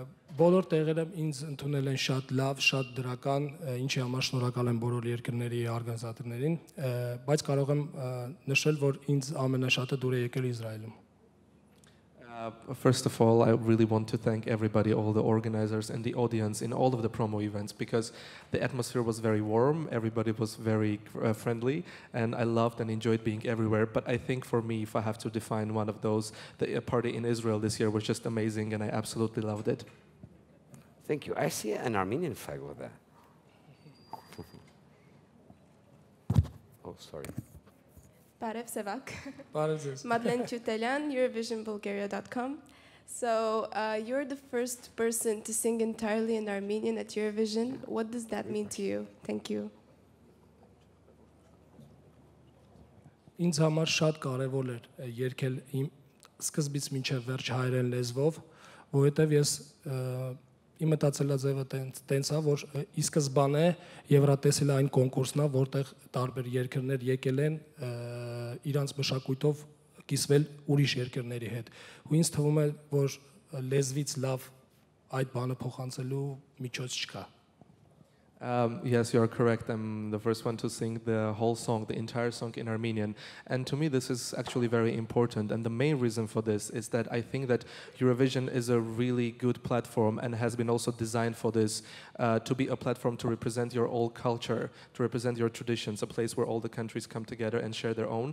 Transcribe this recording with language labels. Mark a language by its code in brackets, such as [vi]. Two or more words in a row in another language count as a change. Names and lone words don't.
[hy] Բոլոր տեղերը ինձ ընդունել են շատ լավ, շատ դրական, ինչի համար շնորհակալ եմ բոլոր երկրների օրգանիզատորներին, բայց կարող եմ նշել, որ ինձ ամենաշատը դուր է եկել Իսրայելում։ [en] First of all, I really want to thank everybody, all the organizers and the audience in all of the promo events, because the atmosphere was very warm, everybody was very friendly, and I loved and enjoyed being everywhere. But I think for me, if I have to define one of those, the party in Israel this year was just amazing, and I absolutely loved it. Thank you. I see an Armenian flag over there. Oh, sorry. [hy] Barev Sevak. Բարև ձեզ։ [en] Madeleine Chutelyan, EurovisionBulgaria.com. So you're the first person to sing entirely in Armenian at Eurovision. What does that mean to you? Thank you. [hy] Ինձ համար շատ կարևոր էր երգել իմ սկզբից մինչև վերջ հայերեն լեզվով, որովհետև ես իմ մտածելաձևը տենց է, որ ի սկզբանե Եվրատեսիլը այն կոնկուրսն է, որտեղ տարբեր երկրներ եկել են իրանց մշակույթով կիսվել ուրիշ երկրների հետ։ Ու ինձ թվում է, որ լեզվից լավ այդ բանը փոխանցելու միջոց չկա։ [en] Yes, you are correct. I'm the first one to sing the whole song, the entire song in Armenian. And to me, this is actually very important. And the main reason for this is that I think that Eurovision is a really good platform and has been also designed for this, to be a platform to represent your old culture, to represent your traditions, a place where all the countries come together and share their own.